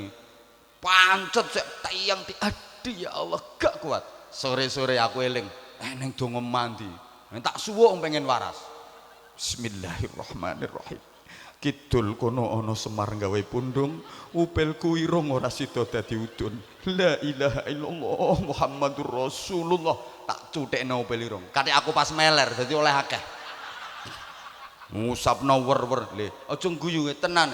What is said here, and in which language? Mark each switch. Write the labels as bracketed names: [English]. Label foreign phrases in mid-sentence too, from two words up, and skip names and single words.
[Javanese] Pancet sik tayang aduh ya Allah gak kuat. Sore-sore aku eling neng donga mandi. Tak suwuk pengen waras. [Arabic] بسم الله الرحمن الرحيم. [Javanese] Kidul kono ana Semar gawe pundung, upelku irung ora sida dadi udun. [Arabic] لا إله إلا الله محمد رسول الله. [Javanese] Tak cutekno upel irung. Katik aku pas meler dadi oleh akeh. Ngusapno wer-wer. Le, aja guyu tenan.